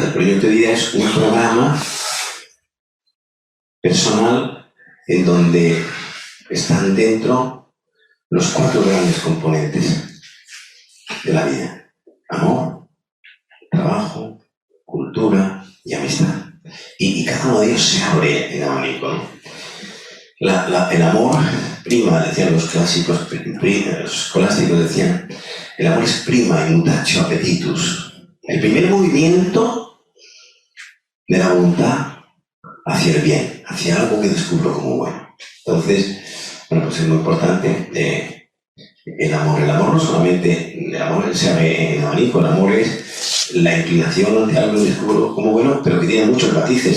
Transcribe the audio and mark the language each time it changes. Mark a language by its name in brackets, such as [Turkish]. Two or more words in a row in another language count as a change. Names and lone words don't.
[Spanish] El proyecto de vida es un programa personal en donde están dentro los 4 grandes componentes de la vida: amor, trabajo, cultura y amistad. Y cada uno de ellos se abre en abanico, ¿no? El amor prima, decían los clásicos, los escolásticos decían, el amor es [Latin] prima in mutatio appetitus. [Spanish] El primer movimiento de la voluntad hacia el bien, hacia algo que descubro como bueno. Entonces, bueno, pues es muy importante el amor. El amor no solamente, el amor se abre en abanico, el amor es la inclinación ante algo que descubro como bueno, pero que tiene muchos matices.